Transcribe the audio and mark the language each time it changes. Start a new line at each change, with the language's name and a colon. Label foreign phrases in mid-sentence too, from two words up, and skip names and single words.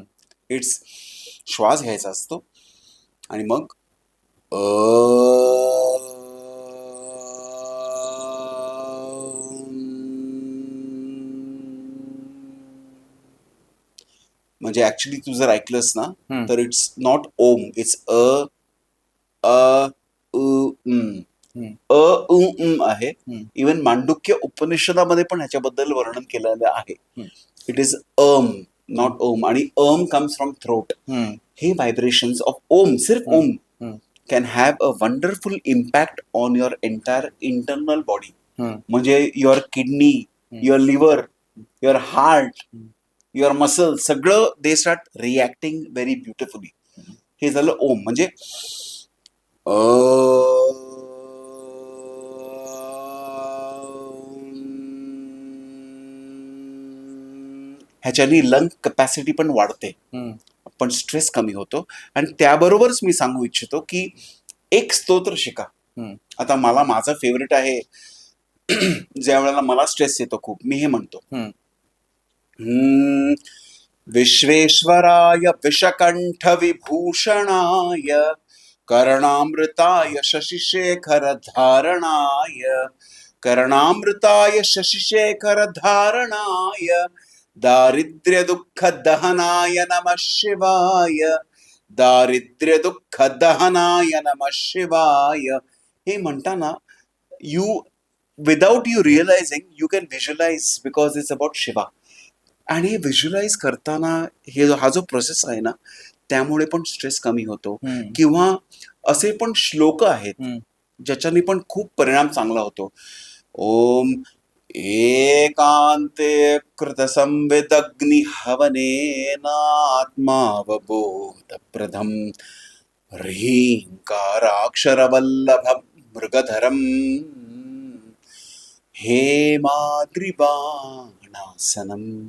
Marathi: इट्स श्वास घ्यायचा असतो आणि मग म्हणजे ऍक्च्युली तू जर ऐकलंस ना तर
English: it's not Om, it's
Marathi: आहे. इवन मांडुक्य उपनिषदामध्ये पण ह्याच्याबद्दल वर्णन केलेलं आहे.
English: it is not Om. आणि comes from throat. हे vibrations of Om, सिर्फ ओम can have a wonderful impact on your entire internal body. म्हणजे your kidney, your liver, your heart, your muscle सगळं they start reacting very beautifully.
Marathi: हे झालं ओम. म्हणजे ह्याच्यानी
English: lung capacity
Marathi: पण वाढते, पण स्ट्रेस कमी होतो. आणि त्याबरोबरच मी सांगू इच्छितो की एक स्तोत्र शिका. आता मला माझं फेवरेट आहे ज्या वेळेला मला स्ट्रेस येतो खूप, मी हे म्हणतो
Sanskrit: विश्वेश्वराय विषकंठ विभूषणाय कर्णामृताय शशिशेखर धारणाय कर्णामृताय शशिशेखर धारणाय दारिद्र्य दुःख दहनाय नमः शिवाय दारिद्र्य दुःख दहनाय नमः शिवाय.
English: हे म्हणताना you without you realizing you can visualize because it's about Shiva.
Marathi: आणि व्हिज्युअलाइज करताना हा जो प्रोसेस आहे ना त्यामुळे पण स्ट्रेस कमी होतो. किंवा असे पण श्लोक आहेत ज्याच्याने पण खूप परिणाम चांगला होतो.
Sanskrit: ओम एकांते कृत संविदग्नि हवनेनात्मावबोधप्रदम ह्रींकाराक्षरवल्लभ मृगधरम हेमाद्रिबाणासनम